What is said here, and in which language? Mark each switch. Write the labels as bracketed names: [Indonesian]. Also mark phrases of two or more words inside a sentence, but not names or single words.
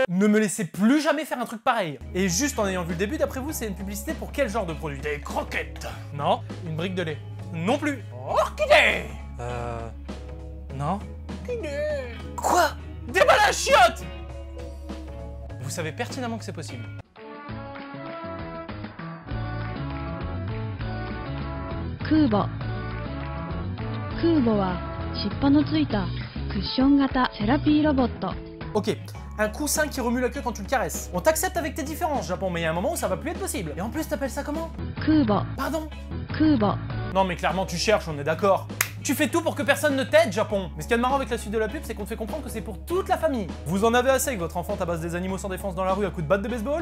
[French] Ne me laissez plus jamais faire un truc pareil. Et juste en ayant vu le début, d'après vous, c'est une publicité pour quel genre de produit? Des croquettes. Non. Une brique de lait? Non plus. Orchidée. Non. Quoi? Des balles à chiottes. Vous savez pertinemment que c'est possible. Kubo. [Japanese] Kubo は尻尾のついたクッション型セラピーロボット。 [French] Ok, un coussin qui remue la queue quand tu le caresses. On t'accepte avec tes différences, Japon, mais il y a un moment où ça va plus être possible. Et en plus, t'appelles ça comment? Kubo. Pardon? Kubo. Non mais clairement tu cherches, on est d'accord. Tu fais tout pour que personne ne t'aide, Japon. Mais ce qu'il y a de marrant avec la suite de la pub, c'est qu'on te fait comprendre que c'est pour toute la famille. Vous en avez assez que votre enfant tabasse des animaux sans défense dans la rue à coups de batte de baseball?